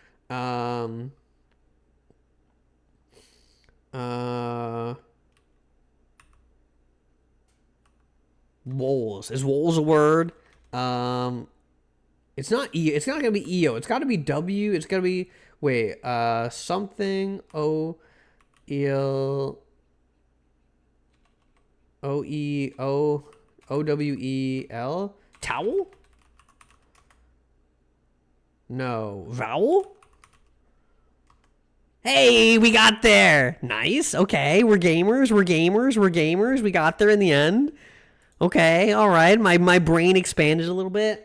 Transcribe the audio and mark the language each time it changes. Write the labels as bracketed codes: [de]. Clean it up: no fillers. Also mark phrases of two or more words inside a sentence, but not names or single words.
[en] Woles. Is woles a word? It's not E. It's not gonna be EO. It's got to be W. It's gotta be something O E L O E O O W E L. Towel? No. Vowel? Hey, we got there. Nice. Okay, we're gamers. We got there in the end. Okay, all right. My brain expanded a little bit.